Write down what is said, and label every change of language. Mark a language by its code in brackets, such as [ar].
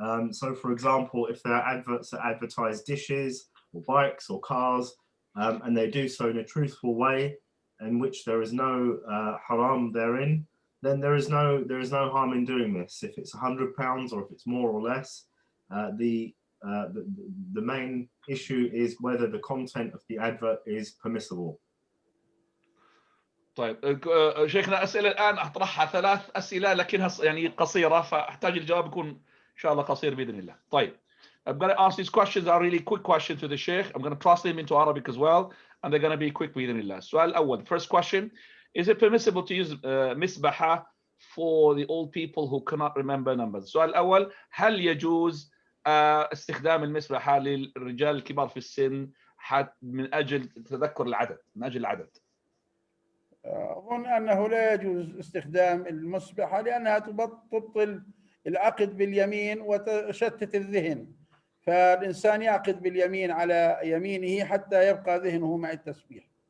[en] So for example, if there are adverts that advertise dishes or bikes or cars, and they do so in a truthful way in which there is no haram therein, then there is no harm in doing this. If it's £100 or if it's more or less, the main issue is whether the content of the advert is permissible. [ar] طيب شيخنا أسئلة الآن أطرحها 3 أسئلة لكنها يعني قصيرة، فأحتاج الجواب يكون إن شاء الله قصير بإذن الله. طيب [en] I'm going to ask these questions are really quick questions to the Shaykh. I'm going to translate them into Arabic as well, and they're going to be quick [ar] بإذن الله. السؤال الأول, [en] first question, is it permissible to use misbaha for the old people who cannot remember numbers? [ar] السؤال الأول, هل يجوز استخدام المسبحة للرجال الكبار في السن من أجل تذكر العدد، من أجل العدد؟ أظن أنه لا يجوز استخدام المسبحة لأنها تبطل العقد باليمين وتشتت الذهن، فالإنسان يعقد باليمين على يمينه حتى يبقى ذهنه مع التسبيح.